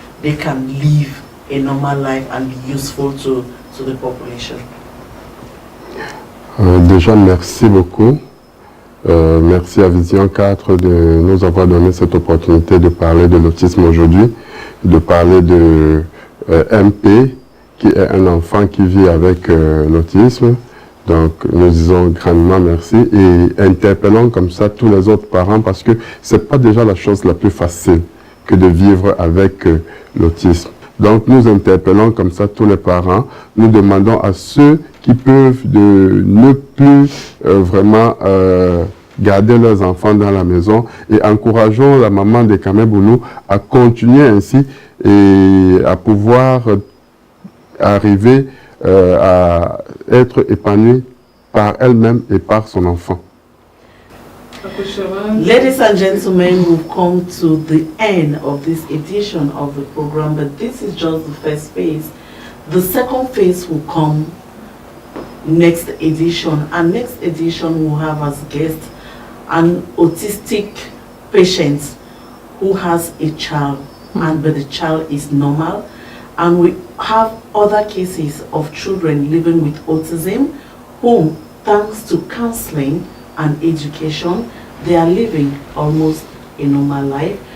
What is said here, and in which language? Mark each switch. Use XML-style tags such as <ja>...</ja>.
<en>They can live a normal life and be useful to the population.</en> <fr>Déjà, merci beaucoup. Merci à Vision 4 de nous avoir donné cette opportunité de parler de l'autisme aujourd'hui, de parler de MP, qui est un enfant qui vit avec l'autisme. Donc, nous disons grandement merci et interpellons comme ça tous les autres parents, parce que c'est pas déjà la chose la plus facile que de vivre avec l'autisme. Donc, nous interpellons comme ça tous les parents. Nous demandons à ceux qui peuvent de ne plus vraiment garder leurs enfants dans la maison, et encourageons la maman d'Ekame Boulou à continuer ainsi et à pouvoir arriver à être épanouie par elle-même et par son enfant.</fr> <en>Ladies and gentlemen, we've come to the end of this edition of the program, but this is just the first phase. The second phase will come next edition, and next edition will have as guest an autistic patient who has a child, but the child is normal, and we have other cases of children living with autism whom, thanks to counseling and education, they are living almost a normal life.</en>